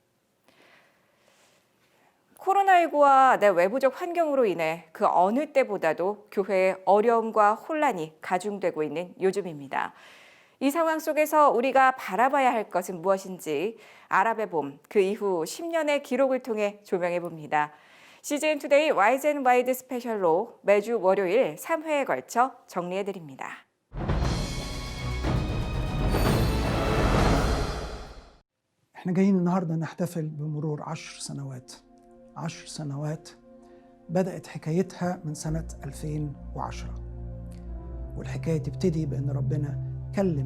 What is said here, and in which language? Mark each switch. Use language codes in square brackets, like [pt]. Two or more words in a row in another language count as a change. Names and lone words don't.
[ko] 코로나19와 내 외부적 환경으로 인해 그 어느 때보다도 교회의 어려움과 혼란이 가중되고 있는 요즘입니다. 이 상황 속에서 우리가 바라봐야 할 것은 무엇인지 아랍의 봄, 그 이후 10년의 기록을 통해 조명해 봅니다. CGN 투데이 와이즈 앤 와이드 스페셜로 매주 월요일 3회에 걸쳐 정리해 드립니다. [ar] احنا جايين النهارده نحتفل بمرور 10 سنوات بدأت حكايتها من سنة 2010 والحكاية تبتدي بأن ربنا كلم